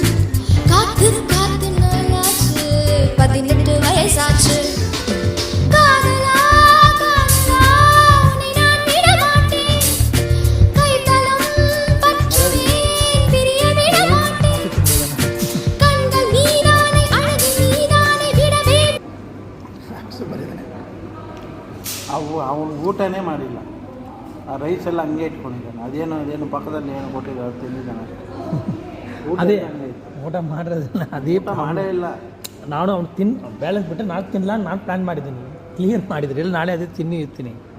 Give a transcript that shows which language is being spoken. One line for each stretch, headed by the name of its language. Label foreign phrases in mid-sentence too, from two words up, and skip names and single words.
Tamil: காத்து காத்து நாளாச்சு, 18 வயசாச்சு. காதலா காதலா உன்னை நான் விட மாட்டேன், கைத்தலம் பற்றுவேன், பிரிய விட மாட்டேன். கண்கள் நீதானே, அழகு நீதானே, விடவே.
Kannada: ಅವನು ಊಟನೇ ಮಾಡಿಲ್ಲ, ಆ ರೈಸ್ ಎಲ್ಲ ಹಂಗೆ ಇಟ್ಕೊಂಡಿದ್ದಾನೆ. ಅದೇನು ಪಕ್ಕದಲ್ಲಿ ಏನು ಕೊಟ್ಟಿದ್ದಾರೆ ತಿಂದಿದ್ದಾನೆ. ಅದೇ ಊಟ ಮಾಡಿರೋದಿಲ್ಲ, ಅದೇ ಮಾಡೇ ಇಲ್ಲ. ನಾನು ಅವ್ನು ಬ್ಯಾಲೆನ್ಸ್ ಬಿಟ್ಟರೆ ನಾನು ತಿನ್ನಲ್ಲ, ನಾನು ಪ್ಲ್ಯಾನ್ ಮಾಡಿದ್ದೀನಿ, ಕ್ಲಿಯರ್ ಮಾಡಿದ್ರಿ ಇಲ್ಲ, ನಾಳೆ ಅದೇ ಇರ್ತೀನಿ.